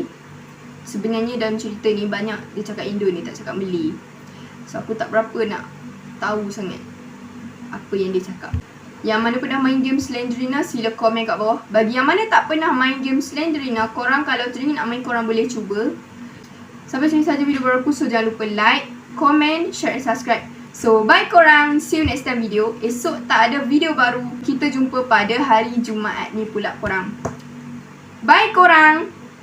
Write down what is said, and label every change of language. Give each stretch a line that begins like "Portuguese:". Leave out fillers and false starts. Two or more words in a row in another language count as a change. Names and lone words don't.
Malay: Sebenarnya dalam cerita ni banyak dia cakap Indo ni, tak cakap Malay. So aku tak berapa nak tahu sangat apa yang dia cakap. Yang mana pernah main game Slendrina, sila komen kat bawah. Bagi yang mana tak pernah main game Slendrina, korang kalau teringin nak main, korang boleh cuba. Sampai sini saja video baru aku. So jangan lupa
English: like, comment, share
Malay: dan subscribe. So bye korang,
English: see you next time
Malay: video. Esok tak ada video baru, kita jumpa pada hari Jumaat ni pula korang. Bye korang.